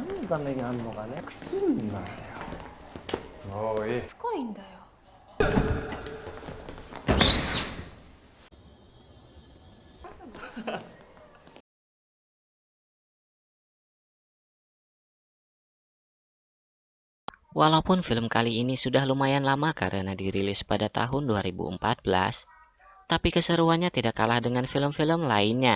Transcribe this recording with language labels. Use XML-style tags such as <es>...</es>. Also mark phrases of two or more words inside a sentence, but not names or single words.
<ja>ためにあんのかね。くすんなよ。もういい。しつこいんだよ。</ja> <id>Walaupun film kali ini sudah lumayan lama karena dirilis pada tahun 2014, tapi keseruannya tidak kalah dengan film-film lainnya.</id>